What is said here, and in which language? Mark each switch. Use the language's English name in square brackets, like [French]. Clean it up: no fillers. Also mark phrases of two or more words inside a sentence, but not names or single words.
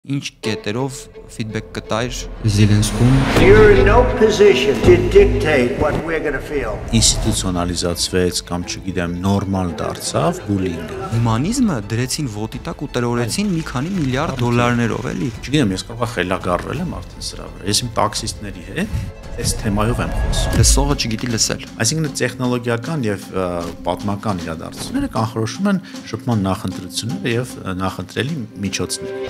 [Armenian] Ինչ կետերով ֆիդբեք կտայր Զելենսկուն [English] You're in no position to dictate what we're going to feel. [Armenian] Ինստիտուցիոնալիզացվեց կամ չգիտեմ նորմալ դարձավ բուլինգը։ հումանիզմը դրեցին ոտի տակ ու տրորեցին մի քանի միլիարդ դոլարներով, էլի։ Չգիտեմ, ես կարող եմ խելագարվել եմ արդեն սրա վրա։ Ես իմ տաքսիստների հետ այս թեմայով եմ խոսում։ Լսողը չգիտի լսել։ Այսինքն տեխնոլոգիական եւ պատմական իրադարձությունները կանխորոշում են շփման նախընտրությունները եւ նախընտրելի միջոցները։